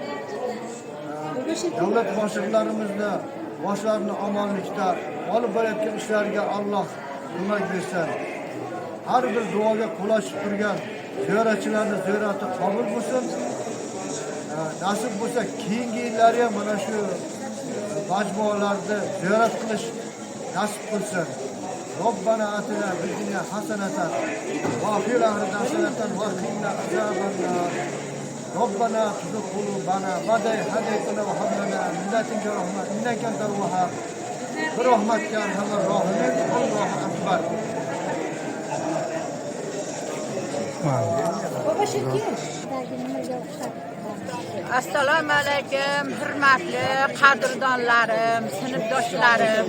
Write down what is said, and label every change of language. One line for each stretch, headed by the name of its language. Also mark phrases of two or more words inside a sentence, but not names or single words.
Uzbek: Davlat boshliqlarimizni boshlarini omonlikda olib borayotgan ishlariga Alloh ko'mak bersin. Har bir duoga qo'l ochib turgan ziyoratchilarning ziyorati qabul bo'lsin. Nasib bo'lsa keyingi yillarga ham mana shu majmualarda ziyorat qilish nasib qilsin.
Arabic: ربنا آتنا في الدنيا حسنة وفي الآخرة حسنة وقنا عذاب النار. ربنا تزغ قلوبنا بعد إذ هديتنا وهب لنا من لدنك رحمة إنك أنت الوهاب.
Uzbek: Bir rahmatga
Arabic: أرحم الراحمين. الله أكبر.
Uzbek: Assalomu alaykum, hurmatli qadrdonlarim, sinfdoshlarim.